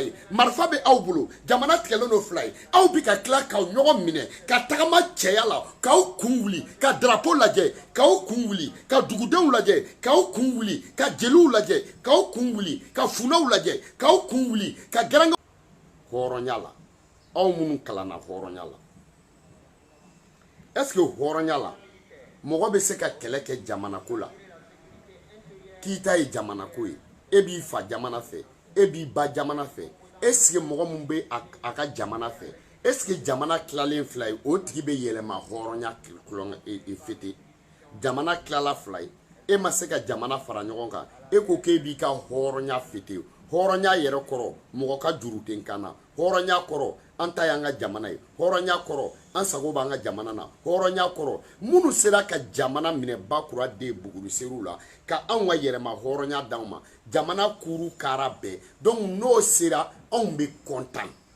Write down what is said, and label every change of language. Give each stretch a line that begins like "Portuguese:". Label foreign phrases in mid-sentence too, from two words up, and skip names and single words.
Bambara: ye marifa bɛ aw bolo jamana tigɛlen no fila ye aw bi ka tila k'aw ɲɔgɔn minɛ ka tagama cɛya la k'aw kun wuli ka drapeau lajɛ k'aw kun wuli ka dugudenw lajɛ k'aw kun wuli ka jeliw lajɛ k'aw kun wuli ka funɛw lajɛ k'aw kun wuli ka garangaw hɔrɔnya la aw minnu kalanna hɔrɔnya la
French: est-ce que
Bambara: hɔrɔnya la mɔgɔ bɛ se ka kɛlɛ kɛ jamana ko la k'i ta ye jamana ko ye e b'i fa jamana fɛ e b'i ba jamana fɛ
French: est-ce que
Bambara: mɔgɔ mun bɛ a ka jamana fɛ
French: est-ce que
Bambara: jamana tilalen fila ye o tigi bɛ yɛlɛma hɔrɔnya fete jamana tilala fila ye e ma se ka jamana fara ɲɔgɔn kan e ko k'e b'i ka hɔrɔnya fete hɔrɔnya yɛrɛ kɔrɔ mɔgɔ ka juru tɛ n kan na hɔrɔnya kɔrɔ an ta y'an ka jamana ye hɔrɔnya kɔrɔ an sago b'an ka jamana na hɔrɔnya kɔrɔ minnu sera ka jamana minɛ bakura den buguri seriw la ka anw ka yɛrɛma hɔrɔnya d'anw ma jamana kuru kara bɛɛ donc n'o sera anw bɛ content